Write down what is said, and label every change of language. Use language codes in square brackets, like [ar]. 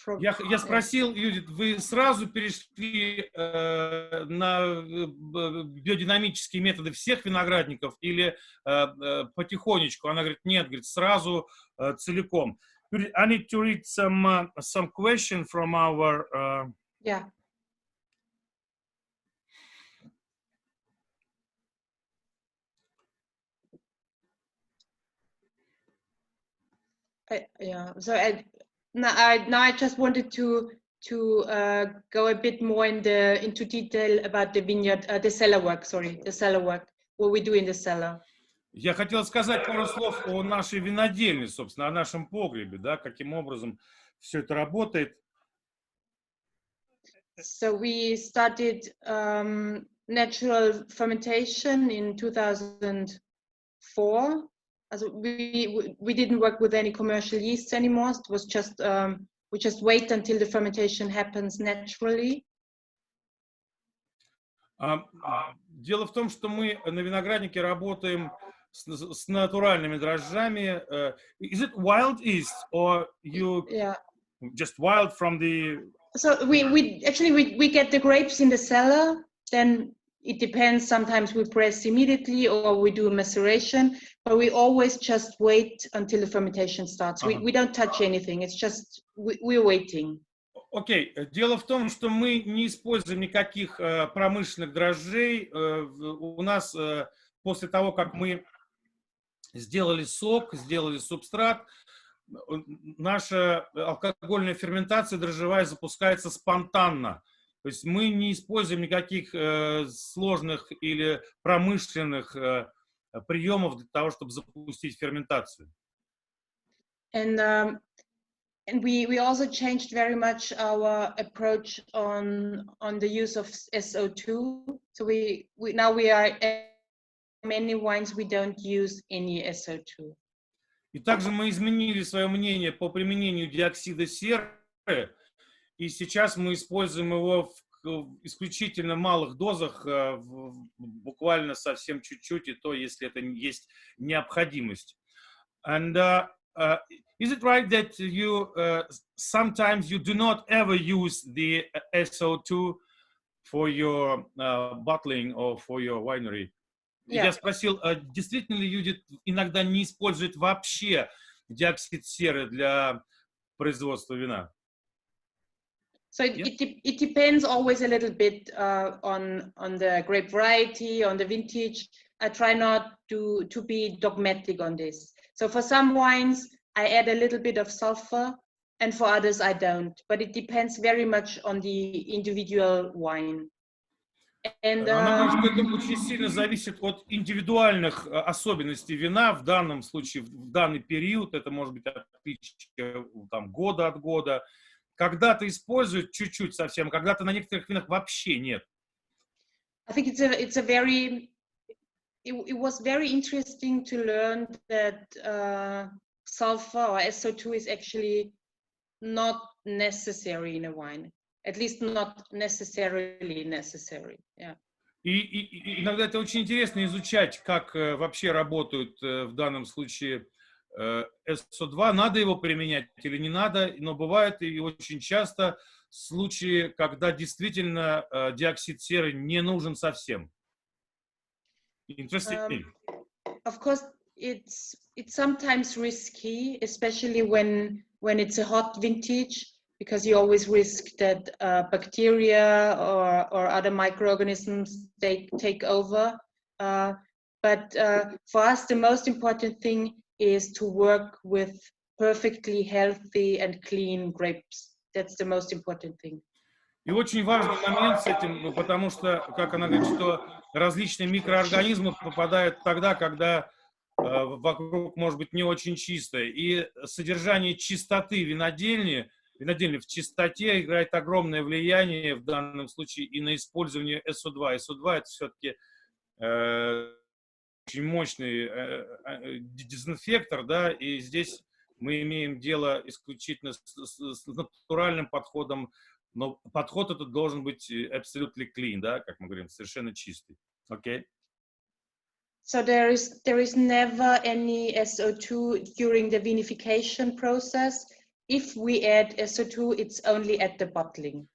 [ru] Я спросил, Юдит, вы сразу перешли на биодинамические методы всех виноградников или потихонечку? Она говорит, нет, говорит, сразу целиком. [en] I need to read some question from our... Yeah. Yeah. So now I just wanted to go a bit more into detail about the vineyard, the cellar work. Sorry, the cellar work. What we do in the cellar. [ru] Я хотел сказать пару слов о нашей винодельне, собственно, о нашем погребе, да, каким образом все это работает. [en] So we started natural fermentation in 2004. Also we didn't work with any commercial yeasts anymore. It was just we just wait until the fermentation happens naturally. [ru] Дело в том, что мы на винограднике работаем с натуральными дрожжами. [en] Is it wild yeast or you just wild from the So we get the grapes in the cellar, then it depends. Sometimes we press immediately or we do a maceration, but we always just wait until the fermentation starts. We don't touch anything. It's just we're waiting. [ru] Окей. Дело в том, что мы не используем никаких промышленных дрожжей. У нас после того, как мы сделали сок, сделали субстрат, наша алкогольная ферментация дрожжевая запускается спонтанно. То есть мы не используем никаких сложных или промышленных приемов для того, чтобы запустить ферментацию. [en] And we also changed very much our approach on the use of SO2. So we now we are many wines we don't use any SO2. [ru] И также мы изменили свое мнение по применению диоксида серы, и сейчас мы используем его в исключительно малых дозах, буквально совсем чуть-чуть, и то, если это есть необходимость. [en] And is it right that you sometimes you do not ever use the SO2 for your bottling or for your winery? Yeah. [ru] Я спросил, действительно ли Юдит иногда не использует вообще диоксид серы для производства вина? [en] So it depends always a little bit on the grape variety, on the vintage. I try not to be dogmatic on this. So for some wines, I add a little bit of sulfur, and for others, I don't. But it depends very much on the individual wine. And, [ru] она говорит, что это очень сильно зависит от индивидуальных особенностей вина, в данном случае, в данный период, это может быть отличие там, года от года. Когда-то используют чуть-чуть совсем, когда-то на некоторых винах вообще нет. [en] I think it was very interesting to learn that sulfur or SO2 is actually not necessary in a wine. At least not necessarily necessary. Yeah. [ru] И иногда это очень интересно изучать, как вообще работают в данном случае SO2. Надо его применять или не надо, но бывают и очень часто случаи, когда действительно диоксид серы не нужен совсем. [en] Interesting. Of course, it's sometimes risky, especially when it's a hot vintage, because you always risk that bacteria or other microorganisms take over. But for us, the most important thing is to work with perfectly healthy and clean grapes. That's the most important thing. [ru] И очень важный момент с этим, потому что, как она говорит, что различные микроорганизмы попадают тогда, когда вокруг может быть не очень чисто. И содержание чистоты винодельни в чистоте играет огромное влияние в данном случае и на использование SO2. SO2 это все-таки очень мощный дезинфектор, да, и здесь мы имеем дело исключительно с натуральным подходом, но подход этот должен быть [en] absolutely clean, [ru] да, как мы говорим, совершенно чистый. [en] Okay? So there is never any SO2 during the vinification process. If we add SO2, it's only at the bottling.